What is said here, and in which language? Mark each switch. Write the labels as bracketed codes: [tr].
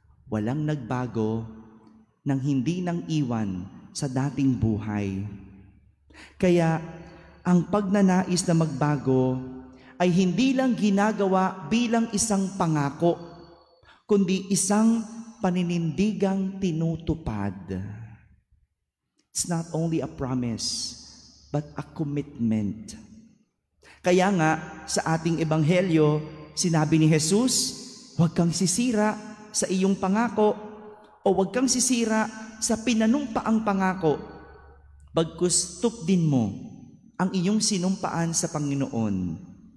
[tl] Walang nagbago nang hindi nang iwan sa dating buhay. Kaya ang pagnanais na magbago ay hindi lang ginagawa bilang isang pangako, kundi isang paninindigang tinutupad. [en] It's not only a promise, but a commitment. [tl] Kaya nga, sa ating ebanghelyo, sinabi ni Jesus, huwag kang sisira sa iyong pangako o huwag kang sisira sa pinanumpaang pangako. Bagkus tupdin mo ang iyong sinumpaan sa Panginoon.